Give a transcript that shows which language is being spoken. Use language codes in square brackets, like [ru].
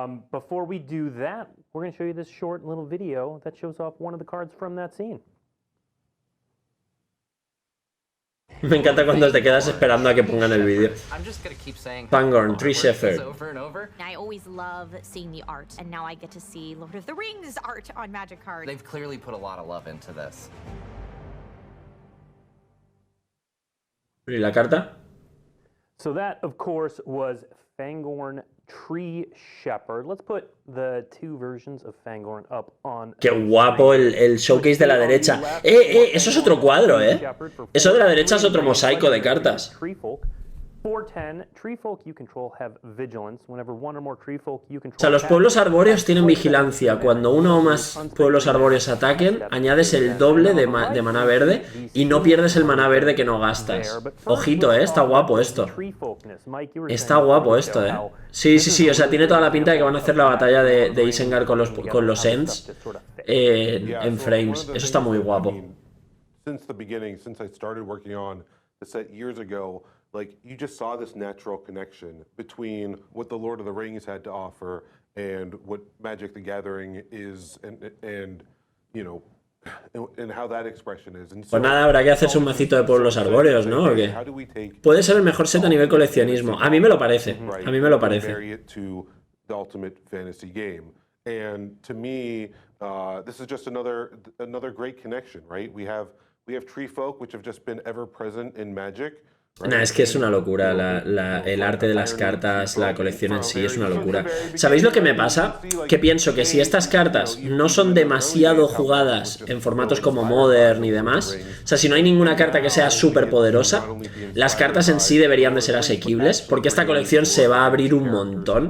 [en] Before we do that, we're going to show you this short little video that shows off one of the cards from that scene. [es] Me encanta cuando te quedas esperando a que pongan el vídeo. [en] Fangorn, Tree Shepherd. I always love seeing the art, and now I get to see Lord of the Rings art on Magic cards. They've clearly put a lot of love into this. [es] ¿Y la carta? [en] So that, of course, was Fangorn Tree Shepherd. Let's put the two versions of Fangorn up on... [es] Qué guapo el showcase de la derecha. Eso es otro cuadro, Eso de la derecha es otro mosaico de cartas. [en] 410, tree folk you control have vigilance. Whenever one or more tree folk you control... [es] O sea, los pueblos arbóreos tienen vigilancia. Cuando uno o más pueblos arbóreos ataquen, añades el doble de maná verde y no pierdes el maná verde que no gastas. Ojito, está guapo esto. Está guapo esto, Sí, o sea, tiene toda la pinta de que van a hacer la batalla de Isengard con los Ents en frames. Eso está muy guapo. [en] Since the beginning, since I started working on the set years ago, like, you just saw this natural connection between what the Lord of the Rings had to offer and what Magic the Gathering is, and you know, and how that expression is. [es] Pues nada, habrá que hacerse un macito de pueblos arbóreos, ¿no? ¿O qué? Puede ser el mejor set a nivel coleccionismo. A mí me lo parece. A mí me lo parece. [en] The ultimate fantasy game, and to me, this is just another great connection, right? We have tree folk, which have just been ever present in Magic. [es] Nah, es que es una locura, el arte de las cartas, la colección en sí es una locura. ¿Sabéis lo que me pasa? Que pienso que si estas cartas no son demasiado jugadas en formatos como Modern y demás, o sea, si no hay ninguna carta que sea súper poderosa, las cartas en sí deberían de ser asequibles, porque esta colección se va a abrir un montón.